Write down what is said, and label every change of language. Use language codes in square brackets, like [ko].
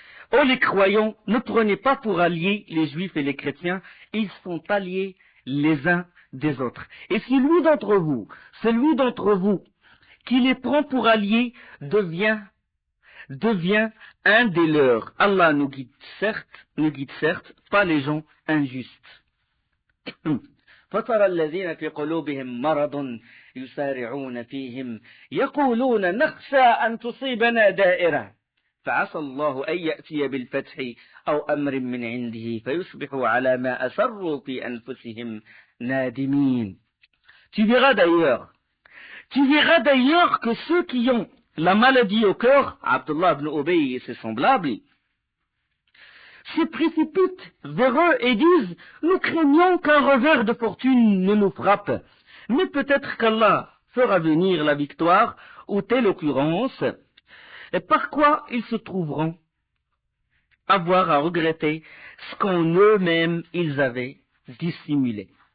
[fr] Oh les croyants, ne prenez pas pour alliés les juifs et les chrétiens, ils sont alliés les uns des autres. Et celui d'entre vous qui les prend pour alliés devient un des leurs. Allah nous guide certes, pas les gens injustes. [ar] فترى الذين في قلوبهم مرض يسارعون فيهم يقولون نخشى أن تصيبنا دائرة فعسى الله أن يأتي بالفتح أو أمر من عنده فيصبحوا على ما أسروا في أنفسهم نادمين. [fr] Tu verras d'ailleurs que ceux qui ont la maladie au cœur, Abdullah ibn Ubay et ses semblables, se précipitent vers eux et disent, nous craignons qu'un revers de fortune ne nous frappe, mais peut-être qu'Allah fera venir la victoire, ou telle occurrence, et par quoi ils se trouveront avoir à regretter ce qu'en eux-mêmes ils avaient dissimulé.